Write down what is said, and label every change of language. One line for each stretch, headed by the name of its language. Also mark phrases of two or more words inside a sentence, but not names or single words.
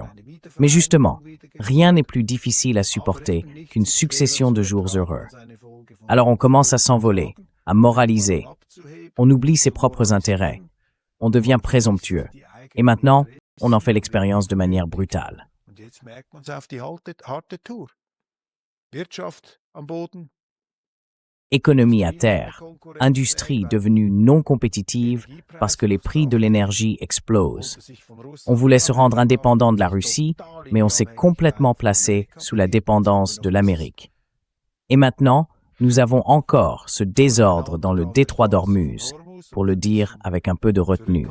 French: Mais justement, rien n'est plus difficile à supporter qu'une succession de jours heureux. Alors on commence à s'envoler, à moraliser, on oublie ses propres intérêts, on devient présomptueux, et maintenant, on en fait l'expérience de manière brutale.
German: Und jetzt merkt man es auf die harte Tour. Wirtschaft am Boden.
French: Économie à terre, industrie devenue non compétitive parce que les prix de l'énergie explosent. On voulait se rendre indépendant de la Russie, mais on s'est complètement placé sous la dépendance de l'Amérique. Et maintenant, nous avons encore ce désordre dans le détroit d'Ormuz, pour le dire avec un peu de retenue.